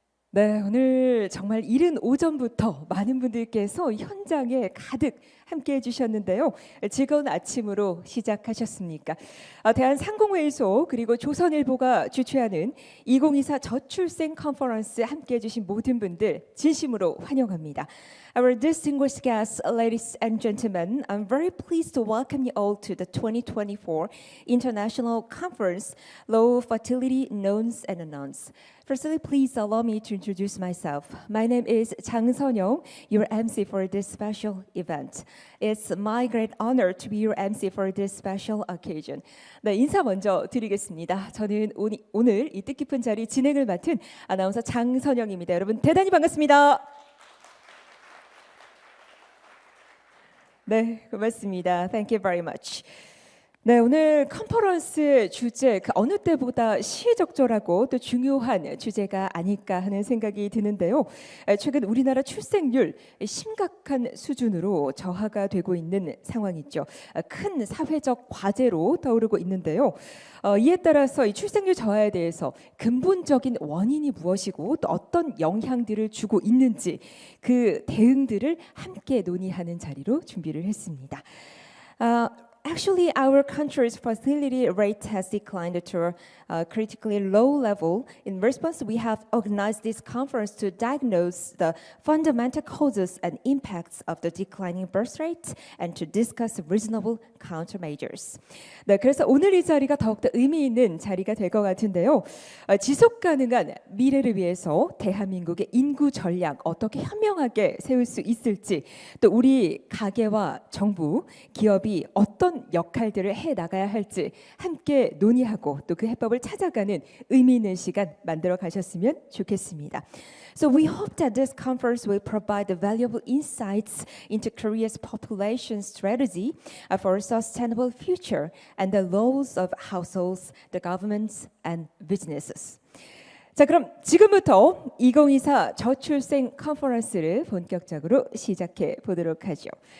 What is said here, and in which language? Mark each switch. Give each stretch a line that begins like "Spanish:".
Korean: 네, 오늘 정말 이른 오전부터 많은 분들께서 현장에 가득 함께 해주셨는데요. 즐거운 아침으로 시작하셨습니까? 대한상공회의소 그리고 조선일보가 주최하는 2024 저출생 컨퍼런스 함께 해주신 모든 분들 진심으로 환영합니다.
English: Our distinguished guests, ladies and gentlemen, I'm very pleased to welcome you all to the 2024 International Conference, Low Fertility Knowns and Unknowns. Firstly, please allow me to introduce myself. My name is Jang Seon-young, your MC for this special event. It's my great honor to be your MC for this special occasion.
Korean: 네, 인사 먼저 드리겠습니다. 저는 오늘 이 뜻깊은 자리 진행을 맡은 아나운서 장선영입니다. 여러분 대단히 반갑습니다. 네, 고맙습니다.
English: Thank you very much.
Korean: 네, 오늘 컨퍼런스의 주제 그 어느 때보다 시의적절하고 또 중요한 주제가 아닐까 하는 생각이 드는데요. 최근 우리나라 출생률 심각한 수준으로 저하가 되고 있는 상황이죠. 큰 사회적 과제로 떠오르고 있는데요. 이에 따라서 이 출생률 저하에 대해서 근본적인 원인이 무엇이고 또 어떤 영향들을 주고 있는지 그 대응들을 함께 논의하는 자리로 준비를 했습니다.
English: Actually, our country's fertility rate has declined to a critically low level. In response, we have organized this conference to diagnose the fundamental causes and impacts of the declining birth rate and to discuss reasonable countermeasures.
Korean: 네, 그래서 오늘 이 자리가 더욱더 의미 있는 자리가 될 것 같은데요. 지속 가능한 미래를 위해서 대한민국의 인구 전략 어떻게 현명하게 세울 수 있을지, 또 우리 가계와 정부, 기업이 어떤 역할들을 해 나가야 할지 함께 논의하고 또 그 해법을 찾아가는 의미 있는 시간 만들어 가셨으면 좋겠습니다.
English: So we hope that this conference will provide valuable insights into Korea's population strategy for a sustainable future and the roles of households, the governments, and businesses.
Korean: 자, 그럼 지금부터 2024 저출생 컨퍼런스를 본격적으로 시작해 보도록 하죠.